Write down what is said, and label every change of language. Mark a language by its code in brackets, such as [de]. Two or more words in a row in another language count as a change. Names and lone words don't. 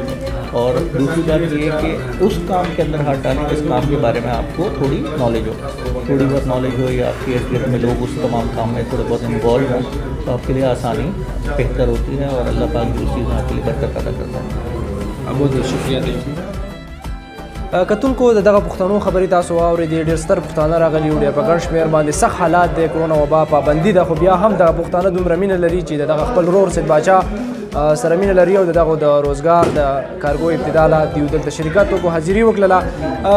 [ur] اور دوسری بات یہ ہے کہ اس کام کے اندر ہاتھ ڈالیں جس کام کے بارے میں آپ کو تھوڑی نالج ہو, تھوڑی بہت نالج ہو, یا آپ کے ارد گرد میں لوگ اس تمام کام میں تھوڑے بہت انوالو ہوں تو آپ کے لیے آسانی بہتر ہوتی ہے, اور اللہ پاک جو چیز آپ کے لیے برکت پیدا کرتا ہے. بہت بہت شکریہ. [ps] کتونکو دغه پښتنو خبرې تاسو واورېدې, ډېر ستر پښتانه راغلي وو, ډېر په ګڼ شمېر باندې سخت حالات دی, کرونا وبا پابندي ده, خو بیا هم دغه پښتانه دومره مینه لري چې د دغه خپل ورور سید باچا سره مینه لري او دغه د روزګار د کارګو ابتدا لا دیو دلته شرکت وکړو, حاضري وکړله.